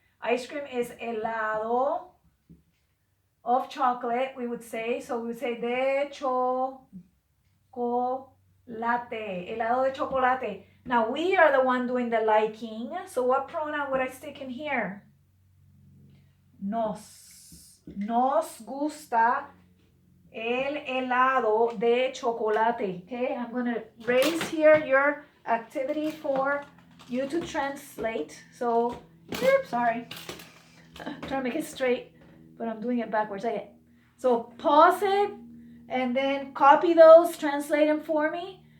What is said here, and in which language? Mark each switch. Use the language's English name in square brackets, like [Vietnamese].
[English] Ice cream is helado of chocolate, we would say. So we would say [Spanish] de chocolate. Helado de chocolate. [English] Now, we are the one doing the liking. So what pronoun would I stick in here? [Spanish] Nos. Nos gusta el helado de chocolate. [English] Okay, I'm going to raise here your activity for you to translate. So, oops, sorry. I'm trying to make it straight, but I'm doing it backwards. Okay. So, pause it and then copy those, translate them for me.